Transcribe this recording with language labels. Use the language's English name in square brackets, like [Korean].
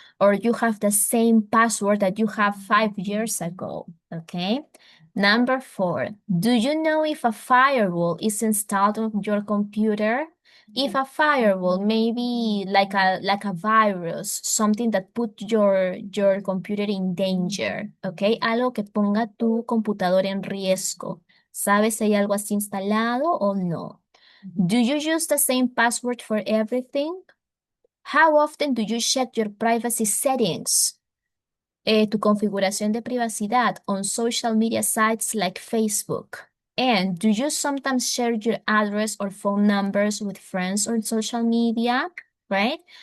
[English] or you have the same password that you have 5 years ago, okay? Number 4, do you know if a firewall is installed on your computer? If a firewall, maybe like a virus, something that put your computer in danger, okay? [Spanish] Algo que ponga tu computador en riesgo. ¿Sabes si hay algo así instalado o no? [English] Do you use the same password for everything? How often do you check your privacy settings? [Spanish] Tu configuración de privacidad [English] on social media sites like Facebook. And do you sometimes share your address or phone numbers with friends on social media, right?